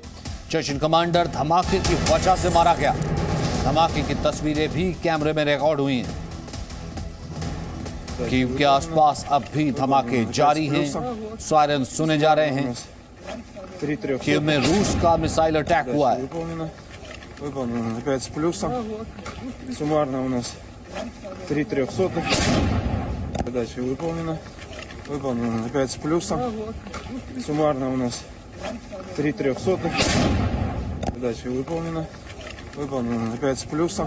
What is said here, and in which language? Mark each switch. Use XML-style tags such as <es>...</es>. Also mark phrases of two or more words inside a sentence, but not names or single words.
<hi>चेचन कमांडर धमाके की वजह से मारा गया। धमाके की तस्वीरें भी कैमरे में रिकॉर्ड हुई हैं। कीव के आसपास अब भी धमाके जारी हैं, सायरन सुने जा रहे हैं। कीव में रूस का</hi> <en>missile attack</en> <hi>हुआ है।</hi> <ru>Выполнено 5 с плюсом. Суммарно у нас 3 трехсотых. Задача выполнена. Выполнено 5 с плюсом. Суммарно у нас 3 трехсотых. Задача выполнена. Выполнено 5 с плюсом.</ru>